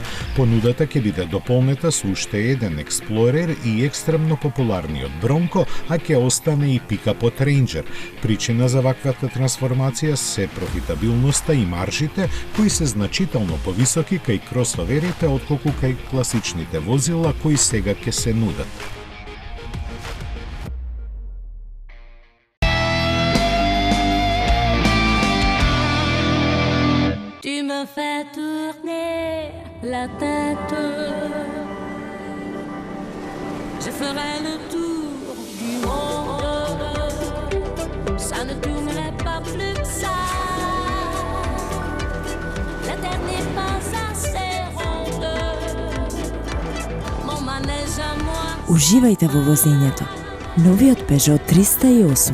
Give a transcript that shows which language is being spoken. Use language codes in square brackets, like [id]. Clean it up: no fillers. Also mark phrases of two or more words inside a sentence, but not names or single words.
[mk] Понудата ќе биде дополнета со уште еден Explorer и екстремно популарниот Bronco, а ќе остане и пикапот Ranger. Причина за ваквата трансформација се профитабилноста и маржите, кои се значително повисоки кај кросоверите отколку кај класичните возила кои сега ќе се нудат. [fr] Tu me fais tourner la tête. Je ferai le tour du monde. Ça ne tournerait pas plus que ça. La terre n'est pas assez ronde. Mon manège à moi. [mk] Уживајте во возењето. Новиот Peugeot 308.